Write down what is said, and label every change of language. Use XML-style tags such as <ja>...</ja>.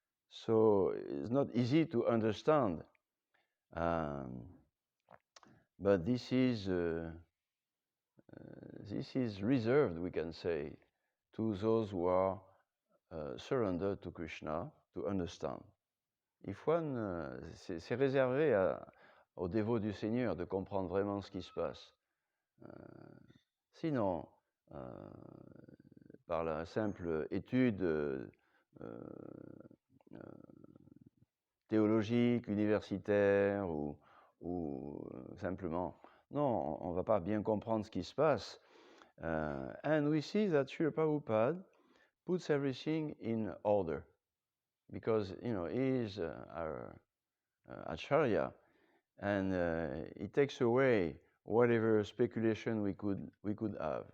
<en>So it's not easy to understand. But this is reserved, we can say, to those who are surrendered to Krishna to understand. If one,</en> <fr>c'est réservé aux dévots du Seigneur de comprendre vraiment ce qui se passe. Sinon, par la simple étude théologique, universitaire ou simplement, non, on ne va pas bien comprendre ce qui se passe.</fr> <en>And we see that Srila Prabhupada puts everything in order because, he is our Acharya, and he takes away whatever speculation we could have.</en>